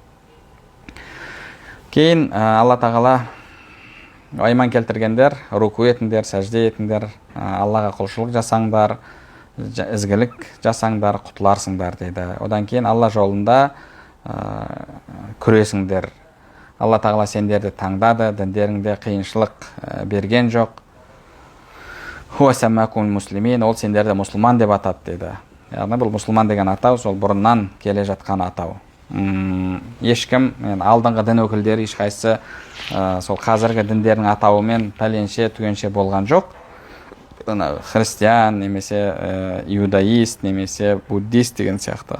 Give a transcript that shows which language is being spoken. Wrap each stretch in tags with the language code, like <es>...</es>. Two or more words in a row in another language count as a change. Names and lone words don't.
<kk>Кейін Алла тағала иман келтіргендер, руку етіңдер, сәжде етіңдер, Аллаға құлшылық жасаңдар, ізгілік жасаңдар, құтыларсыңдар дейді. Одан кейін Алла жолында күресіңдер. Алла тағала сендерді таңдады, діндеріңде қиыншылық берген жоқ.</kk> <ar>هو سماكم المسلمين,</ar> <kk>ол сендерді мұсылман деп атады дейді. Яғни бұл мұсылман деген атау сол бұрыннан келе жатқан атау. Ешкім, алдыңғы дін өкілдері ешқайсысы сол қазіргі діндердің атауымен пәленше түгенше болған жоқ. Христиан немесе иудаист немесе буддист деген сияқты.</kk>